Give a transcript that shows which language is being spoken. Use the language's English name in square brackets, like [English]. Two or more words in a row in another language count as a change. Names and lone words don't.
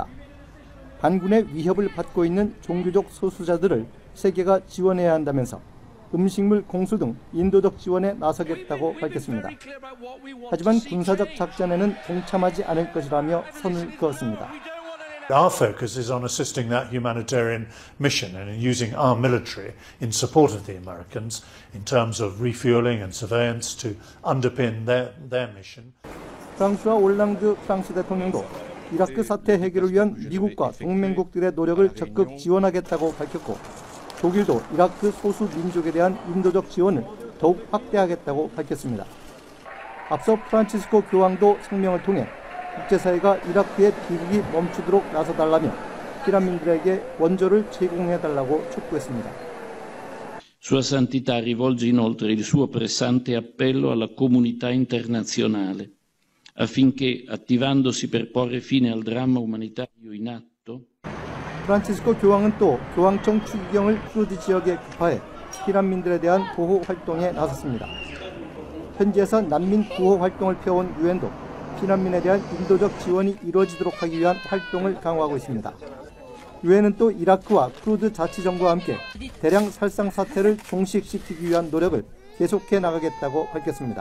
[Korean] 반군의 위협을 받고 있는 종교적 소수자들을 세계가 지원해야 한다면서 음식물 공수 등 인도적 지원에 나서겠다고 밝혔습니다. 하지만 군사적 작전에는 동참하지 않을 것이라며 선을 그었습니다. [English] Our focus is on assisting that humanitarian mission and in using our military in support of the Americans in terms of refueling and surveillance to underpin their mission. [Korean] 프랑스와 올랑드 프랑스 대통령도 이라크 사태 해결을 위한 미국과 동맹국들의 노력을 적극 지원하겠다고 밝혔고, 독일도 이라크 소수 민족에 대한 인도적 지원을 더욱 확대하겠다고 밝혔습니다. 앞서 프란치스코 교황도 성명을 통해 국제사회가 이라크의 비극이 멈추도록 나서달라며 피난민들에게 원조를 제공해달라고 촉구했습니다. [Italian] Sua Santità rivolge inoltre il suo pressante appello alla comunità internazionale affinché, attivandosi per porre fine al dramma umanitario in atto, [Korean] 프란치스코 교황은 또 교황청 추기경을 쿠르드 지역에 급파해 피난민들에 대한 보호 활동에 나섰습니다. 현지에서 난민 구호 활동을 펴온 유엔도 피난민에 대한 인도적 지원이 이루어지도록 하기 위한 활동을 강화하고 있습니다. 유엔은 또 이라크와 쿠르드 자치정부와 함께 대량 살상 사태를 종식시키기 위한 노력을 계속해 나가겠다고 밝혔습니다.